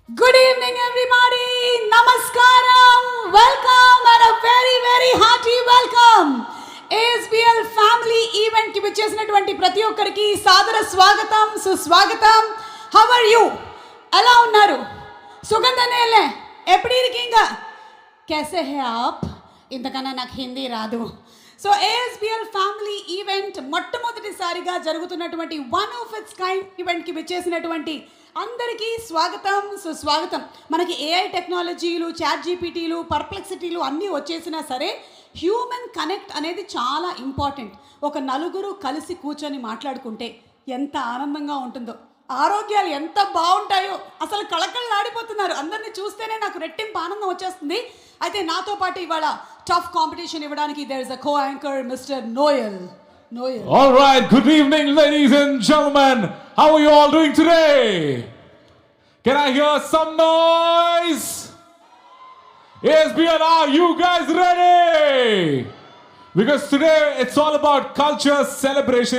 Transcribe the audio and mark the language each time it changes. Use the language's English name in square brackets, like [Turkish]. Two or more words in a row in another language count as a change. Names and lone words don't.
[English] Good evening, everybody. Namaskaram. Welcome and a very, very hearty welcome. [Telugu] ASBL Family event కి వచ్చేసినటువంటి ప్రతి ఒక్కరికి సాదర స్వాగతం, సుస్వాగతం. [English] How are you? [Telugu] ఎలా ఉన్నారు? సుగంధనేలే ఎప్పుడు ఇరికింగ [Hindi] कैसे हैं आप? [Telugu] ఇంతకన్నా నాకు హిందీ రాదు. సో ASBL ఫ్యామిలీ ఈవెంట్ మొట్టమొదటిసారిగా జరుగుతున్నటువంటి [English] one of its kind [Telugu] ఈవెంట్కి వచ్చేసినటువంటి అందరికీ స్వాగతం, సుస్వాగతం. మనకి ఏఐ టెక్నాలజీలు, చాట్ జీపీటీలు, పర్ప్లెక్సిటీలు అన్నీ వచ్చేసినా సరే [English] human connect [Telugu] అనేది చాలా ఇంపార్టెంట్. ఒక నలుగురు కలిసి కూర్చొని మాట్లాడుకుంటే ఎంత ఆనందంగా ఉంటుందో, ఆరోగ్యాలు ఎంత బాగుంటాయో, అసలు కళకళలాడిపోతున్నారు. అందరినీ చూస్తేనే నాకు రెట్టింపు ఆనందం వచ్చేస్తుంది. అయితే నాతో పాటు ఇవాళ [English] tough competition [Telugu] ఇవ్వడానికి [English] there is a co anchor Mister [Telugu] నోయల్. [English] All right, good evening ladies and gentlemen. How are you all doing today? Can I hear some noise? ASBL, are you guys ready? Because today it's all about culture, celebration.